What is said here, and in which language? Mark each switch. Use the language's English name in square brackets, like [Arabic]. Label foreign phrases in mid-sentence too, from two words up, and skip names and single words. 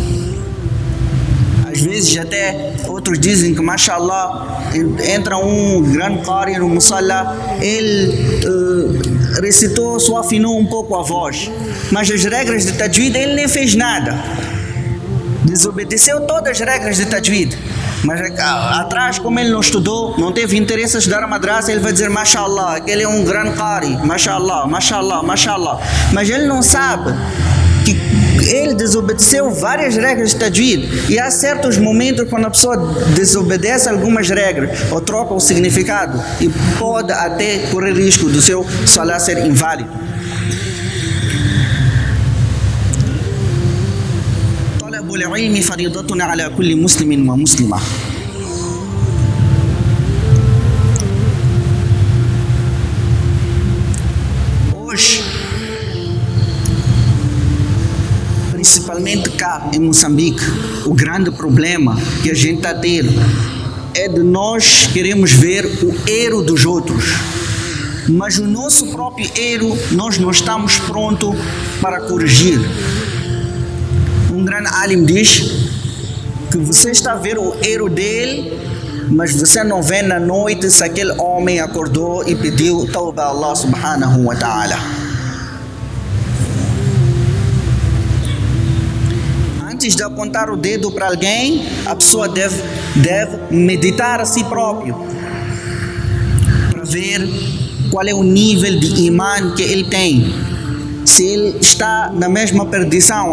[Portuguese] Às vezes até outros dizem que, mashallah, entra um grande qari no musalla, ele recitou, só afinou um pouco a voz, mas as regras de tajwid ele nem fez nada, desobedeceu todas as regras de tajwid, mas atrás, como ele não estudou, não teve interesse em estudar a madraça, ele vai dizer mashallah, aquele é um grande qari, [Arabic] ما شاء الله، ما شاء الله، ما شاء الله, [Portuguese] mas ele não sabe que ele desobedeceu várias regras de tajwid, e há certos momentos quando a pessoa desobedece algumas regras ou troca o significado e pode até correr risco do seu salah ser inválido. [Arabic] طلب العلم فريضة على كل مسلم ومسلمة. [Portuguese] Hoje, principalmente cá em Moçambique, o grande problema que a gente está a ter é de nós queremos ver o erro dos outros, mas o nosso próprio erro nós não estamos prontos para corrigir. Um grande alim diz que você está a ver o erro dele, mas você não vê na noite se aquele homem acordou e pediu tauba a [Arabic] الله سبحانه وتعالى. [Portuguese] Antes de apontar o dedo para alguém, a pessoa deve meditar a si próprio para ver qual é o nível de imã que ele tem, se ele está na mesma perdição.